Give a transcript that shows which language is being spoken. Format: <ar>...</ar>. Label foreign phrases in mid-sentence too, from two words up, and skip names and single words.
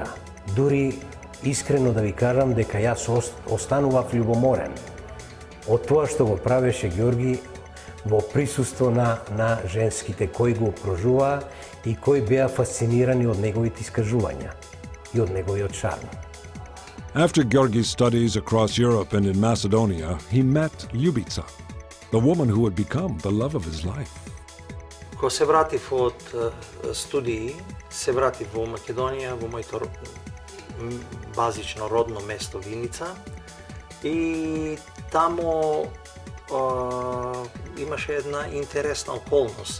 <mk>Дури искрено да ви кажам дека јас останував љубоморен од тоа што го правеше Георги во присуство на женските кои го окружуваа и кои беа фасцинирани од неговите искажувања и од неговиот шарм.</mk> <en>After Georgi's studies across Europe and in Macedonia, he met Ljubica, the woman who would become the love of his life.</en> <mk>Кога се вратив од студии, се вратив во Македонија, во моето базично родно место Виница, и тамо имаше една интересна околност.</mk>